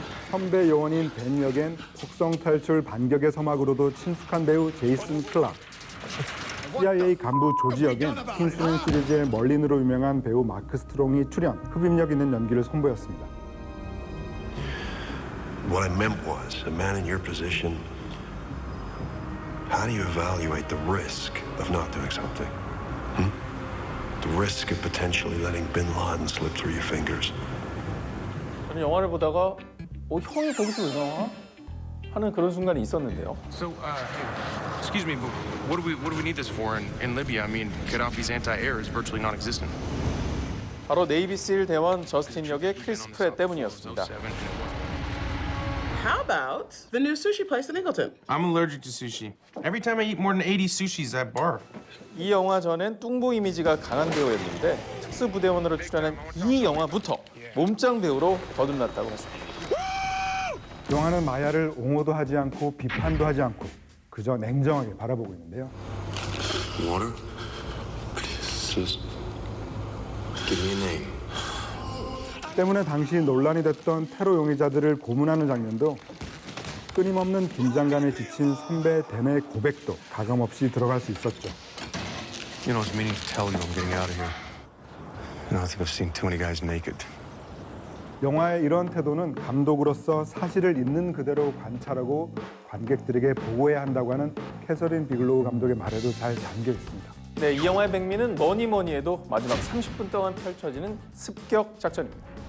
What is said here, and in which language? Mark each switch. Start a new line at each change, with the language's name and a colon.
Korean: 선배 요원인 벤 역엔 속성 탈출 반격의 서막으로도 친숙한 배우 제이슨 클락, CIA 간부 조지 역엔 킹스맨 시리즈의 멀린으로 유명한 배우 마크 스트롱이 출연, 흡입력 있는 연기를 선보였습니다.
English: What I meant was, a man in your position, how do you evaluate the risk of not doing something? The risk of potentially letting Bin Laden slip through your fingers.
Korean: 저는 영화를 보다가 형이 거기서 왜 나와? 하는 그런 순간이 있었는데요.
English: So, excuse me, but what do we need this for in Libya? I mean, Gaddafi's anti-air is virtually non-existent.
Korean: 바로 네이비실 대원 저스틴 역의 크리스 프렛 때문이었습니다.
English: How about the new sushi place in Ingleton? I'm allergic to sushi. Every time I eat more than 80 sushis, I barf.
Korean: 이 영화 전엔 뚱보 이미지가 강한 배우였는데 특수부대원으로 출연한 이 영화부터 몸짱 배우로 거듭났다고 했습니다. 영화는 마야를 옹호도 하지 않고 비판도 하지 않고 그저 냉정하게 바라보고 있는데요.
English: Water? Just give me a name.
Korean: 때문에 당시 논란이 됐던 테러 용의자들을 고문하는 장면도 끊임없는 긴장감에 지친 선배 댄의 고백도 가감없이 들어갈 수 있었죠.
English: You know, I was meaning to tell you I'm getting out of here. I think I've seen too many guys naked.
Korean: 영화의 이런 태도는 감독으로서 사실을 있는 그대로 관찰하고 관객들에게 보고해야 한다고 하는 캐서린 비글로우 감독의 말에도 잘 담겨 있습니다. 네, 이 영화의 백미는 뭐니 해도 마지막 30분 동안 펼쳐지는 습격 작전입니다.